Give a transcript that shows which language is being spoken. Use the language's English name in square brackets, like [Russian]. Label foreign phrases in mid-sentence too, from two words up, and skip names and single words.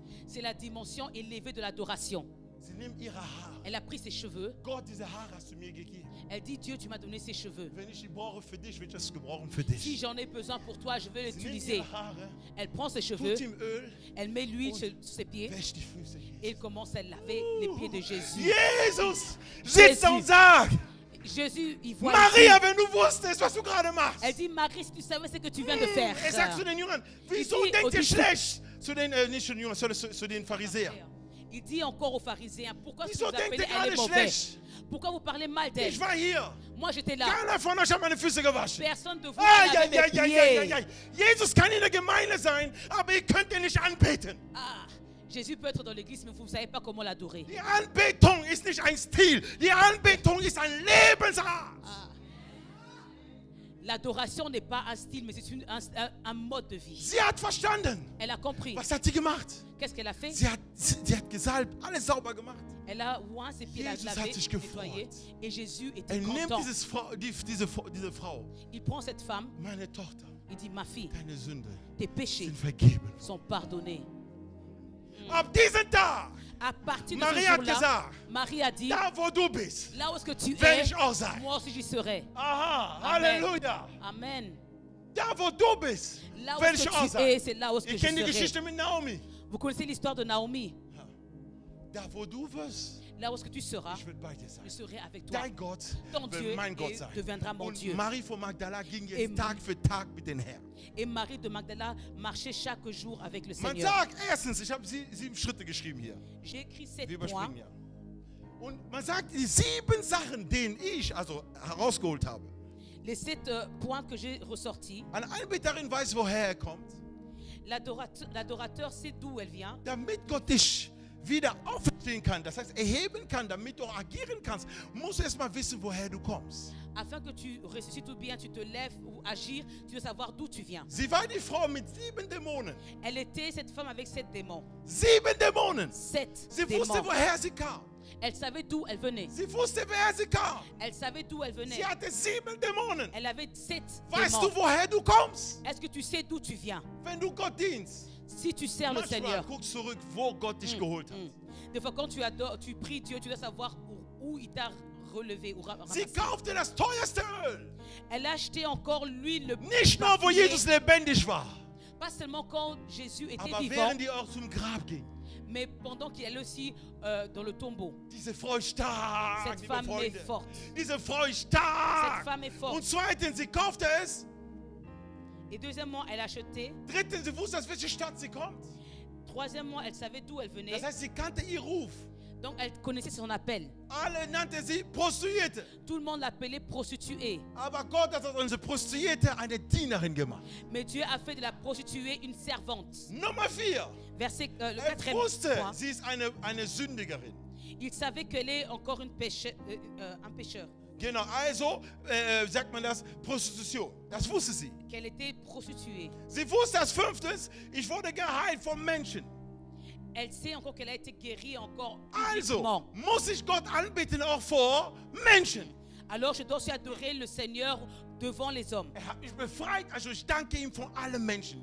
[French] C'est la dimension élevée de l'adoration. [German] Sie nimmt ihre Haare. [French] Elle a pris ses cheveux. [German] Gott, diese Haare hast du mir gegeben. [French] Elle dit, Dieu, tu m'as donné ses cheveux. [German] Wenn ich die brauche für dich, will ich das gebrauchen für [French] Si [German] dich. [French] j'en ai besoin pour toi, je vais [German] Sie nimmt [French] l'utiliser. [German] ihre Haare, [French] Elle prend ses cheveux, [German] tut ihm Öl, [French] elle met l'huile sur ses pieds [German] wäscht die Füße [French] et [German] Jesus. [French] elle commence à laver les pieds de Jésus. [German] Jesus sitzt da und sagt, [French] Jésus, il voit [German] Maria, [French] ici. [German] wenn du wusstest, was du gerade machst. [French] Elle dit, Marie, si tu savais ce que tu viens de faire. [German] Er sagt zu den Jüngern, wieso [French] dit [German] denkt [French] aux [German] ihr [French] disciples- [German] schlecht? Zu den, nicht zu den Jüngern, sondern zu den Pharisäern. [French] Il dit encore aux pharisiens, pourquoi est-ce que [German] Wieso [French] vous [German] denkt [French] appelez [German] ihr [French] elle est [German] gerade [French] mauvaise? [German] schlecht? [French] Pourquoi vous parlez mal d'elle? [German] Ich war hier. [French] Moi, j'étais là. [German] Keiner von euch hat meine Füße gewaschen. [French] Personne de vous Ai, n'avait ai, mes ai, ai, ai, ai, pieds. ai. [German] Jesus kann in der Gemeinde sein, aber ihr könnt ihn nicht anbeten. [French] Ah, Jésus peut être dans l'église, mais vous ne savez pas comment l'adorer. [German] Die Anbetung ist nicht ein Stil. Die Anbetung ist ein Lebensart. Ah. [French] L'adoration n'est pas un style, mais c'est un mode de vie. [German] Sie hat verstanden. [French] Elle a compris. [German] Was hat sie gemacht? [French] Qu'est-ce qu'elle a fait? [German] Sie hat gesalbt, alles sauber gemacht. [French] Elle a oint ses pieds, [German] Jesus [French] lavé, [German] hat sich [French] nettoyé. [German] gefreut. [French] Et Jésus était [German] Nimmt [French] content. [German] diese Frau, [French] Il prend cette femme, [German] meine Tochter, [French] il dit, ma fille, [German] deine Sünde [French] tes péchés [German] sind vergeben. [French] sont pardonnés. [German] Ab diesem Tag, [French] À partir de [German] Marie [French] ce [German] hat [French] jour-là, [German] gesagt, [French] Marie a dit, [German] da wo du bist, [French] là où est-ce que tu [German] werde [French] es, [German] ich auch sein. [French] moi aussi j'y serai. Aha, Amen. Halleluja. Amen. [German] Da wo du bist, [French] Là où [German] werde [French] est-ce [German] ich [French] que [German] auch [French] tu [German] sein. [French] es, c'est là où est-ce que [German] Ihr [French] je [German] kennt die [French] serai. [German] Geschichte mit Naomi. [French] Vous connaissez l'histoire de Naomi. [German] Da wo du wirst, [French] Là où est-ce que tu seras, [German] ich werde bei dir sein. [French] je serai avec toi. [German] Dein Gott [French] Ton [German] wird [French] Dieu [German] mein Gott sein. [French] deviendra mon [German] Und [French] Dieu. [German] Marie von Magdala ging [French] Et- [German] jetzt Tag für Tag mit dem Herrn. [French] Et Marie de Magdala marchait chaque jour avec le [German] Man [French] Seigneur. [German] sagt erstens, ich habe 7 Schritte geschrieben hier. [French] J'ai écrit [German] Wir [French] 7 points. [German] überspringen ja. Und man sagt, die 7 Sachen, denen ich also herausgeholt habe. [French] Les 7 points que j'ai ressortis. [German] Eine Anbeterin weiß, woher er kommt. [French] L'adorateur sait d'où elle vient. [German] Damit Gott dich wieder aufstehen kann, das heißt erheben kann, damit du auch agieren kannst, musst du erst mal wissen, woher du kommst. [French] Afin que tu ressuscites ou bien tu te lèves ou agir, tu dois savoir d'où tu viens. [German] Sie war die Frau mit 7 Dämonen. [French] Elle était cette femme avec 7 démons. [German] 7 Dämonen. [French] 7 [German] Sie [French] démons. [German] wusste, woher sie kam. [French] Elle savait d'où elle venait. [German] Sie wusste, wer sie kam. [French] Elle savait d'où elle venait. [German] Sie hatte 7 Dämonen. [French] Elle avait 7 [German] Weißt [French] démons. [German] du, woher du kommst? [French] Est-ce que tu sais d'où tu viens? [German] Wenn du Gott dienst. [French] Si tu sers le [German] Manchmal [French] Seigneur. [German] guckst du zurück, wo Gott dich geholt hat. [French] Des fois, quand tu adores, tu pries Dieu, tu dois savoir où il t'a relevé ou [German] Sie [French] ramassé. [German] kaufte das teuerste Öl. [French] Elle a acheté encore l'huile le [German] Nicht nur, wo [French] parfumé. [German] Jesus lebendig war, [French] Pas seulement quand Jésus était [German] aber [French] vivant, [German] während die auch zum Grab ging. [French] mais pendant qu'il allait aussi dans le tombeau. [German] Diese Frau ist stark, [French] Cette [German] liebe [French] femme est [German] Freunde. [French] forte. [German] Diese Frau ist [French] Cette [German] stark. [French] femme est forte. [German] Und zweitens, sie kaufte es. [French] Et deuxièmement, elle achetait. [German] Drittens, sie wusste, aus welcher Stadt sie kommt. [French] Troisièmement, elle savait d'où elle venait. [German] Das heißt, sie kannte ihr Ruf. [French] Donc, elle connaissait son appel. [German] Alle nannte sie Prostituierte. [French] Tout le monde l'appelait prostituée. [German] Aber Gott hat aus unserer Prostituierte eine Dienerin gemacht. [French] Mais Dieu a fait de la prostituée une servante. [German] Nummer 4. [French] Verset, le [German] Er [French] quatrième [German] wusste, [French] point. [German] sie ist eine Sündigerin. [French] Il savait qu'elle est encore un pécheur. [German] Genau, also sagt man das, Prostitution. Das wusste sie. [French] Qu'elle était prostituée. [German] Sie wusste als 5. Ich wurde geheilt vom Menschen. [French] Elle sait encore qu'elle a été guérie encore [German] Also [French] publiquement. [German] muss ich Gott anbeten auch vor Menschen. [French] Alors je dois aussi adorer le Seigneur devant les hommes. [German] Er hat mich befreit, also ich danke ihm von allen Menschen.